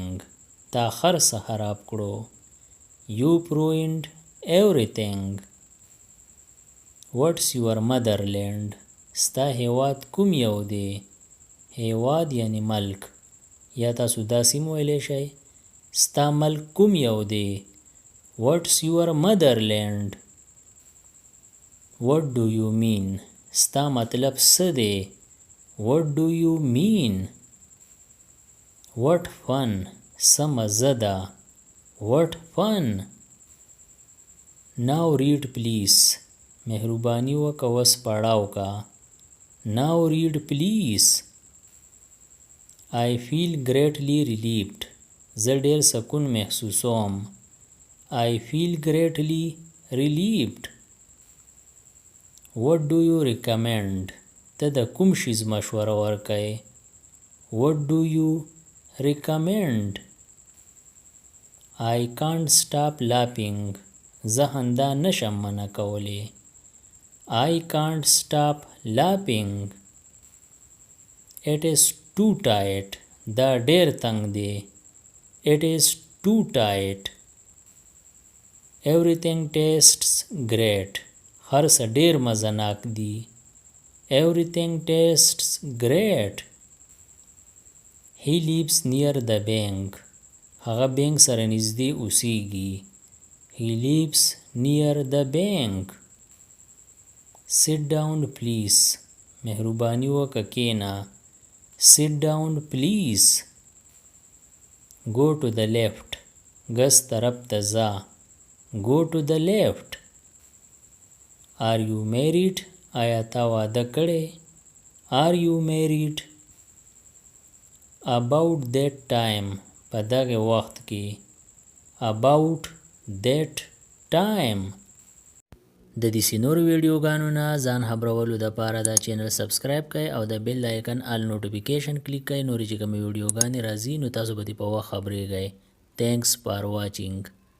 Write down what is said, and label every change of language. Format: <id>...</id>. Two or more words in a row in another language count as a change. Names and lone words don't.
<ps>تا هر څه خراب کړو.</ps> <en>You've ruined everything. What's your motherland?</en> <ps>ستا هیواد کوم یو دی؟ هیواد یعنی ملک. یا تاسو داسې هم ویلی شئ ستا ملک کوم یو دی؟</ps> <en>What's your motherland? What do you mean?</en> <ps>ستا مطلب څه دی؟</ps> <en>What do you mean? What fun.</en> <ps>څه مزه ده.</ps> <en>What fun. Now read please.</en> <ps>مهرباني وکړه اوس پړاو کا.</ps> <en>Now read please. I feel greatly relieved.</en> <ps>زه ډیر سکون محسوسوم.</ps> <en>I feel greatly relieved. What do you recommend?</en> <ps>ته د کوم شیز مشوره ورکوې؟</ps> <en>What do you recommend? I can't stop laughing.</en> <ps>زه خندا نشم منع کولی.</ps> <en>I can't stop laughing. It is too tight.</en> <ps>دا ډیر تنگ دی.</ps> <en>It is too tight. Everything tastes great.</en> <ps>هر څه ډیر مزناک دی.</ps> <en>Everything tastes great. He lives near the bank.</en> <ps>هغه بینک سره نږدې اوسیږي.</ps> <en>He lives near the bank. Sit down please.</en> <ps>مهرباني وکړه کښېنه.</ps> <en>Sit down please. Go to the left.</en> <ps>ګس طرف ته ځه.</ps> <en>Go to the left. Are you married?</en> <ps>آیا تا واده کړی؟</ps> <en>Are you married? About that time.</en> <ps>په دغه وخت کې.</ps> <en>About that time.</en> <ps>د دې نور ویډیوګانو نه ځان خبرولو دپاره دا</ps> <en>channel subscribe</en> <ps>کړئ او د</ps> <en>bell icon all notification</en> <ps>کلیک کړئ. نورې چې کومې ویډیوګانې راځي نو تاسو به دې په وخت خبریږئ.</ps> <en>Thanks for watching.</en>